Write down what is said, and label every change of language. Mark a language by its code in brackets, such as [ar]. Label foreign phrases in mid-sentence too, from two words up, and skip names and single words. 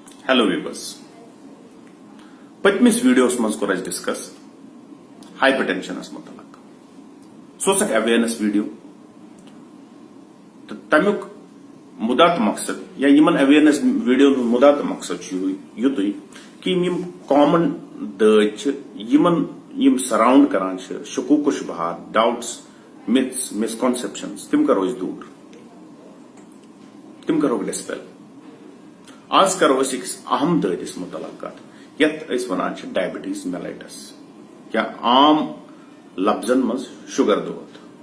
[en] Hello viewers. [ks] पत्मिस वीडियोस मज कोर [en] discuss hypertension [ks] मुतलक सो [en] awareness video [ks] तो तमुक मुदा तो मकसद या यमन [en] awareness video [ks] मुदा तो मकसद युत कि यम कॉमन दज यमन यम सराउंड करान शकूक शुबहात [en] doubts myths misconceptions [ks] तिम करो दूर तिम करो डिस्पेल आज करो अहम ददिस मुतलक कत यत वनान [en] diabetes mellitus [ks] या आम लफ्जन मज शुगर दोद